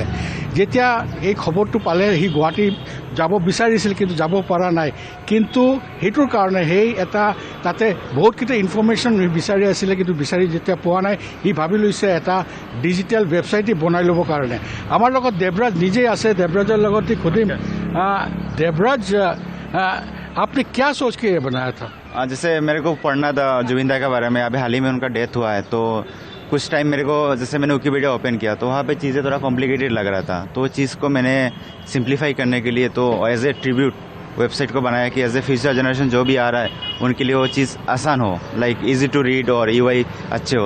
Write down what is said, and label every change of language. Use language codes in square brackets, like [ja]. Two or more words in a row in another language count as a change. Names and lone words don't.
[as] যেতিয়া এই খবৰটো পালে সি গুৱাহাটী যাব বিচাৰিছিল কিন্তু যাব পৰা নাই, কিন্তু সেইটোৰ কাৰণে সেই এটা তাতে বহুতকেইটা ইনফৰ্মেশ্যন বিচাৰি আছিলে কিন্তু বিচাৰি যেতিয়া পোৱা নাই সি ভাবি লৈছে এটা [en] digital website [as] বনাই ল'বৰ কাৰণে। আমাৰ লগত দেৱৰাজ নিজেই আছে, দেৱৰাজৰ লগতে সুধিম। [hi] देवराज आपने क्या सोच के ये बनाया था? जैसे मेरे को पढ़ना था जुबिन दा के बारे में। अभी हाल ही में उनका डेथ हुआ है, तो कुछ टाइम मेरे को जैसे मैंने विकिपीडिया ओपन किया तो वहाँ पे चीज़ें थोड़ा कॉम्प्लिकेटेड लग रहा था, तो चीज़ को मैंने सिंप्लीफाई करने के लिए तो [en] as a tribute website [hi] को बनाया कि [en] as a future generation [hi] जो भी आ रहा है उनके लिए वो चीज़ आसान हो, [en] like easy to read [hi] और यूआई अच्छे हो।